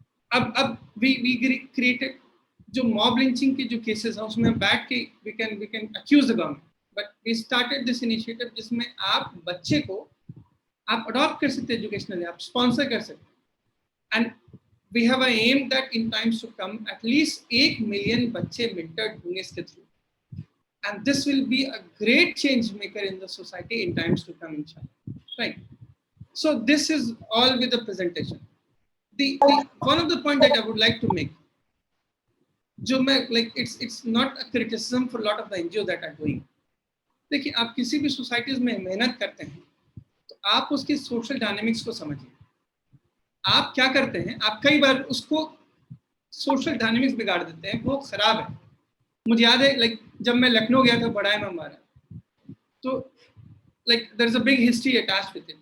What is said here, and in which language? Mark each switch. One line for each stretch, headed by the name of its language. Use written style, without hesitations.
Hindi: अब we created जो mob lynching के जो केसेस हैं उसमें बैठ के
English: We can accuse the government. But we started this initiative
Hindi: जिसमें आप बच्चे को आप अडॉप्ट कर सकते हैं एजुकेशनली, आप स्पॉन्सर कर सकते हैं.
English: and we have a aim that in times to come at least 1 million
Hindi: बच्चे मेंटर्ड होंगे इसके through.
English: And this will be a great change maker in the society in times to come, inshallah. Right. So this is all with the presentation. The one of the point that I would like to make, जो मैं like it's not a criticism for a lot of the NGO that are doing.
Hindi: देखिए, आप किसी भी societies में मेहनत करते हैं तो आप उसकी सोशल डायनेमिक्स को समझिए. आप क्या करते हैं, आप कई बार उसको सोशल डायनेमिक्स बिगाड़ देते हैं, वो खराब है. मुझे याद है लाइक जब मैं लखनऊ गया था बड़ाई में हमारा, तो like
English: There is a big history attached with it.